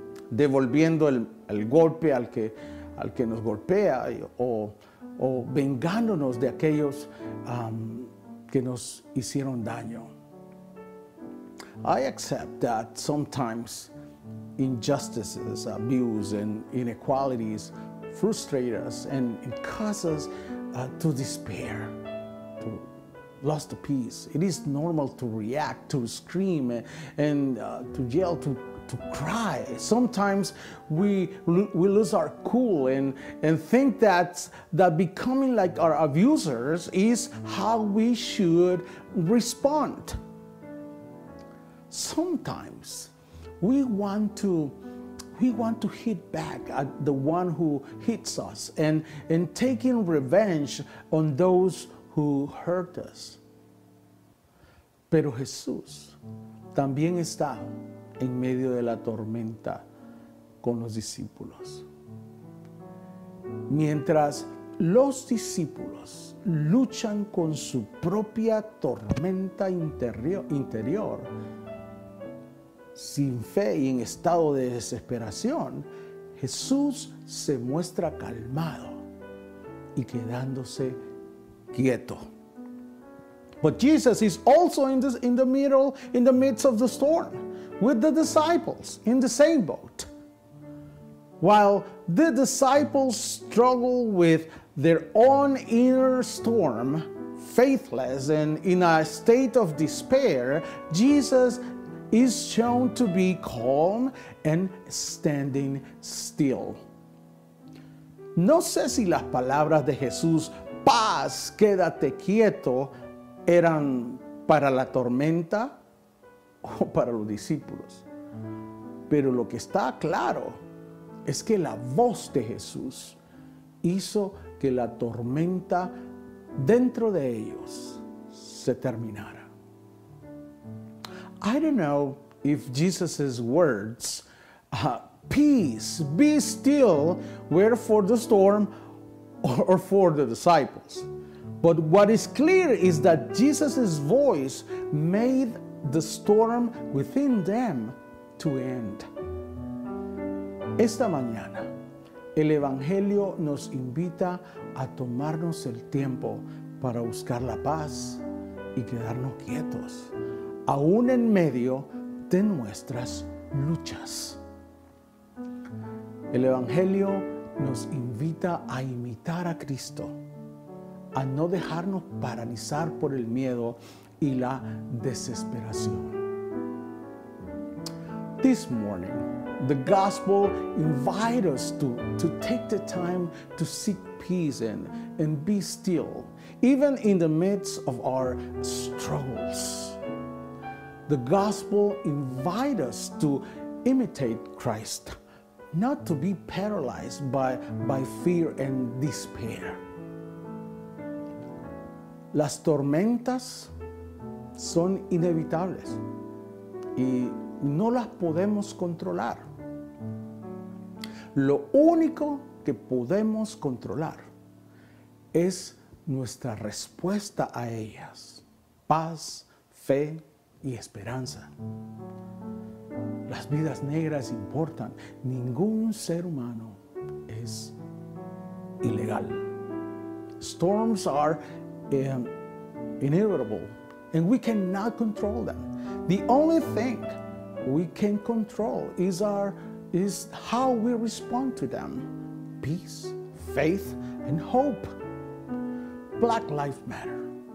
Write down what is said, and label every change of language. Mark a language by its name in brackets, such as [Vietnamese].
[Spanish] Devolviendo el golpe al que nos golpea o vengándonos de aquellos que nos hicieron daño. [English] I accept that sometimes injustices, abuse, and inequalities frustrate us and cause us to despair, to lose the peace. It is normal to react, to scream, and to yell, to cry. Sometimes we lose our cool and think that becoming like our abusers is how we should respond. Sometimes we want to hit back at the one who hits us and taking revenge on those who hurt us. [Spanish] Pero Jesús también está en medio de la tormenta con los discípulos. Mientras los discípulos luchan con su propia tormenta interior, sin fe y en estado de desesperación, Jesús se muestra calmado y quedándose quieto. [English] But Jesus is also in the midst of the storm with the disciples in the same boat. While the disciples struggle with their own inner storm, faithless and in a state of despair, Jesus is shown to be calm and standing still. [Spanish] No sé si las palabras de Jesús, paz, quédate quieto, eran para la tormenta o para los discípulos. Pero lo que está claro es que la voz de Jesús hizo que la tormenta dentro de ellos se terminara. [English] I don't know if Jesus' words, peace, be still, were for the storm or for the disciples. But what is clear is that Jesus' voice made the storm within them to end. [Spanish] Esta mañana, el Evangelio nos invita a tomarnos el tiempo para buscar la paz y quedarnos quietos, aún en medio de nuestras luchas. El Evangelio nos invita a imitar a Cristo, a no dejarnos paralizar por el miedo y la desesperación. [English] This morning, the gospel invites us to take the time to seek peace and be still, even in the midst of our struggles. The gospel invites us to imitate Christ, not to be paralyzed by fear and despair. [Spanish] Las tormentas son inevitables y no las podemos controlar. Lo único que podemos controlar es nuestra respuesta a ellas: paz, fe y esperanza. Las vidas negras importan. Ningún ser humano es ilegal. [English] Storms are inevitable, and we cannot control them. The only thing we can control is how we respond to them. Peace, faith, and hope. Black Lives Matter.